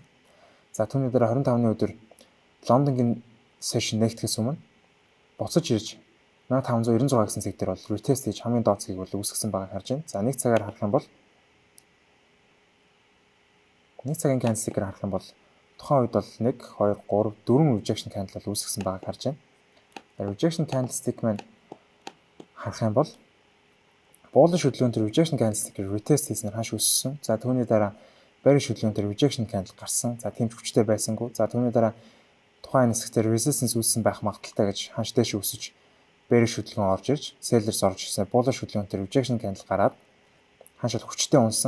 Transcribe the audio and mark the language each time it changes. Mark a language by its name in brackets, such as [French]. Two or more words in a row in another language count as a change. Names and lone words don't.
[Mongolian] За түүний дараа 25-ны өдөр Лондонгийн session нэгтгэхээс өмнө буцаж ирж 1596 гэсэн цэг дээр бол retest хийж хамгийн доод цэгийг бол үүсгэсэн байгааг харж байна. За нэг цагаар харах юм бол нэг цагийн candlestick-ээр харах юм бол тухайн үед бол 1 2 3 4 [English] rejection candle [Mongolian] бол үүсгэсэн байгааг харж байна. [English] Rejection candlestick [Mongolian] маань харах юм бол bullish хөдөлгөөнтэй [English] rejection candlestick- [Mongolian] ээр retest хийснээр ханш өссөн. За түүний дараа bearish хөдөлгөөнтэй [English] rejection candle [Mongolian] гарсан. За тийм ч хүчтэй байсангүй. За түүний дараа тухайн хэсгээр resistance үүссэн байх магадaltaй гэж ханш дэш өсөж bearish хөдөлгөөн орж ирж sellers орж ирсэн. Bullish хөдөлгөөнтэй [English] rejection candle [Mongolian] гараад ханш бол хүчтэй унсан.